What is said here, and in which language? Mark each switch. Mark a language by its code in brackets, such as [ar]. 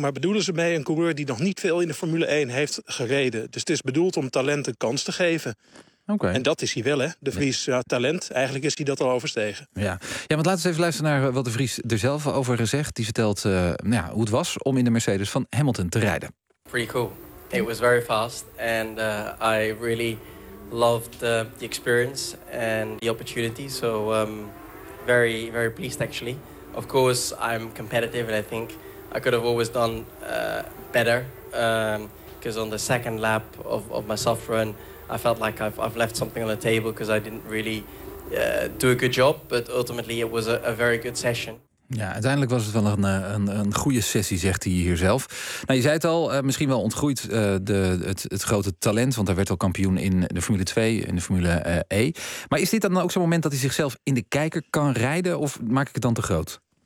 [nl] Maar bedoelen ze mee een coureur die nog niet veel in de Formule 1 heeft gereden. Dus het is bedoeld om talent een kans te geven. Okay. En dat is hij wel, hè? De Vries, ja, talent. Eigenlijk is hij dat al overstegen. Ja, want laten we even luisteren naar wat de Vries er zelf over zegt. Die vertelt hoe het was om in de Mercedes van Hamilton te rijden. [en] Pretty cool. It was very fast. And I really loved the experience and the opportunity. So very, very pleased actually. Of course, I'm competitive and I think I could have always done better. Because on the second lap of my soft run, I felt like I've left something on the table because I didn't really do a good job. But ultimately, it was a very good session. [nl] Ja, uiteindelijk was het wel een goede sessie, zegt hij hier zelf. Nou, je zei het al, misschien wel ontgroeid het grote talent. Want hij werd al kampioen in de Formule 2, in de Formule E. Maar is dit dan ook zo'n moment dat hij zichzelf in de kijker kan rijden? Of maak ik het dan te groot?